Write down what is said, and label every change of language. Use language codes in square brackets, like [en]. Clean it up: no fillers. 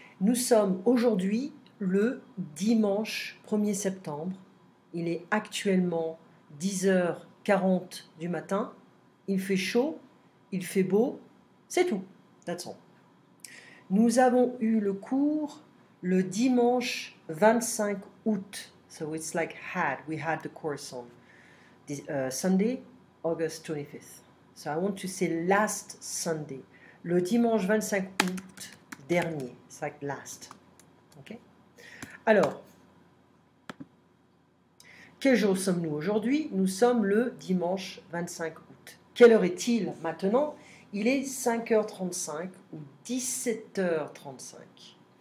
[fr] Nous sommes aujourd'hui le dimanche 1er septembre. Il est actuellement 10h40 du matin. Il fait chaud, il fait beau. C'est tout. [en] That's all. [fr] Nous avons eu le cours le dimanche 25 août. [en] So it's like we had the course on Sunday, August 25th. So I want to say last Sunday. [fr] Le dimanche 25 août dernier. [en] It's like last. Okay? [fr] Alors, quel jour sommes-nous aujourd'hui? Nous sommes le dimanche 25 août. Quelle heure est-il maintenant? Il est 5h35 ou 17h35.